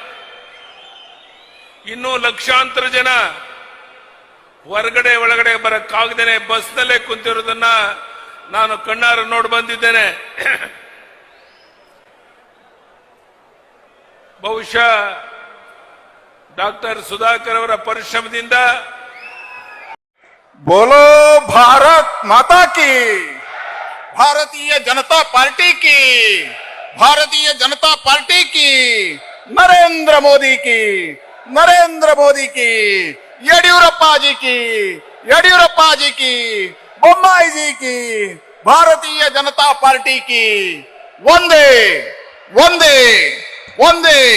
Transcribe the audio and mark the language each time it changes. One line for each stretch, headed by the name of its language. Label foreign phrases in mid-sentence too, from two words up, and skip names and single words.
Kannada: ಇನ್ನೂ ಲಕ್ಷಾಂತರ ಜನ ಹೊರಗಡೆ ಒಳಗಡೆ ಬರಕ್ಕಾಗದೇನೆ ಬಸ್ನಲ್ಲೇ ಕುಂತಿರೋದನ್ನ ನಾನು ಕಣ್ಣಾರ ನೋಡಿ ಬಂದಿದ್ದೇನೆ. ಬಹುಶಃ ಡಾಕ್ಟರ್ ಸುಧಾಕರ್ ಅವರ ಪರಿಶ್ರಮದಿಂದ
Hindi: बोलो भारत माता की, भारतीय जनता पार्टी की, भारतीय जनता पार्टी की, नरेंद्र मोदी की, नरेंद्र मोदी की, येडियूरप्पा जी की, येडियूरप्पा जी की, बोम्माई जी की, भारतीय जनता पार्टी की, वंदे वंदे वंदे।